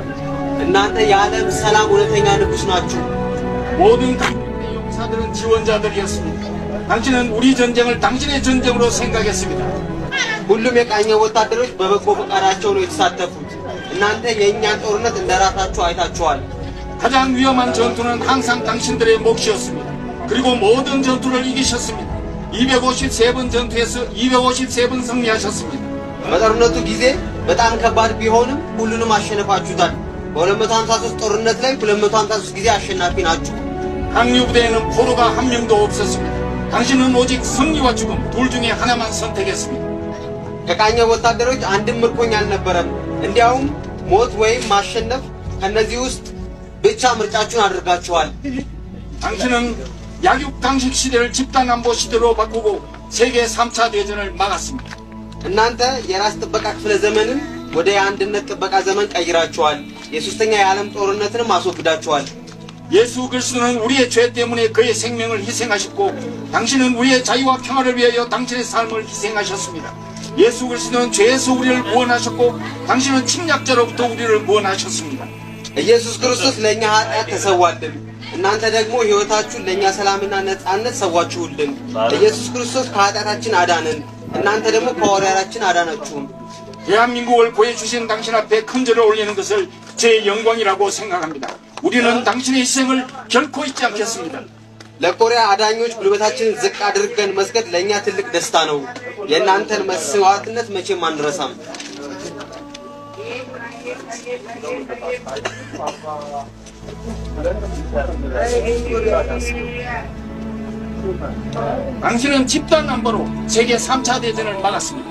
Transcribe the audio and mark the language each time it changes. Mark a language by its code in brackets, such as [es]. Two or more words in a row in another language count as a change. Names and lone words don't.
[am] እናንተ የዓለም ሰላም እውነተኛ ንጉስ ናችሁ. [ko] 모든 당신의 용사들은 지원자들이었습니다. 당신은 우리 전쟁을 당신의 전쟁으로 생각했습니다. [am] ሁሉም የቃኘ ወታደሮች በበጎ ፈቃዳቸው ነው የተሳተፉት. እናንተ የእኛን ጦርነት እንደራሳችሁ አይታችኋል. [ko] 가장 위험한 전투는 항상 당신들의 몫이었습니다. 그리고 모든 전투를 이기셨습니다. 253번 전투에서 253번 승리하셨습니다. [am] በጦርነቱ ጊዜ በጣም ከባድ ቢሆንም ሁሉንም አሸነፋችሁታል. በ253 ጦርነት ላይ 253 ጊዜ አሸናፊ ናችሁ. [ko] 강류 부대에는 포로가 한 명도 없었습니다. 당신은 오직 승리와 죽음 둘 중에 하나만 선택했습니다. [am] ከቃኘ ወታደሮች አንድም ምርኮኛ አልነበረም. እንዲያውም ሞት ወይም ማሸነፍ ከነዚህ ውስጥ ብቻ ምርጫችሁን አድርጋችኋል. [ko] 당신은 약육 당식 시대를 집단 안보 시대로 바꾸고 세계 3차 대전을 막았습니다. [am] እናንተ የራስ ጥበቃ ክፍለ ዘመንን ወደ የአንድነት ጥበቃ ዘመን ቀይራችኋል. የሶስተኛ የዓለም ጦርነትንም አስወግዳችኋል. [ko] 예수 그리스도는 우리의 죄 때문에 그의 생명을 희생하셨고 당신은 우리의 자유와 평화를 위하여 당신의 삶을 희생하셨습니다. 예수 그리스도는 죄에서 우리를 구원하셨고 당신은 침략자로부터 우리를 구원하셨습니다. [am] ኢየሱስ ክርስቶስ ለኛ ኃጢአት ተሰዋልን. እናንተ ደግሞ ሕይወታችሁን ለኛ ሰላምና ነጻነት ሰዋችሁልን. ኢየሱስ ክርስቶስ ከኃጢአታችን አዳነን. እናንተ ደግሞ ከወራራችን አዳናችሁ. [ko] 대한민국을 구해주신 당신 앞에 큰절을 올리는 것을 제 영광이라고 생각합니다. 우리는 당신의 희생을 결코 잊지 않겠습니다. [am] ለኮሪያ አዳኞች ጉልበታችንን ዝቅ አድርገን መስገድ ለኛ ትልቅ ደስታ ነው. የእናንተን መስዋዕትነት መቼም አንረሳም. [ko] 당신은 집단 안보로 세계 3차 대전을 막았습니다.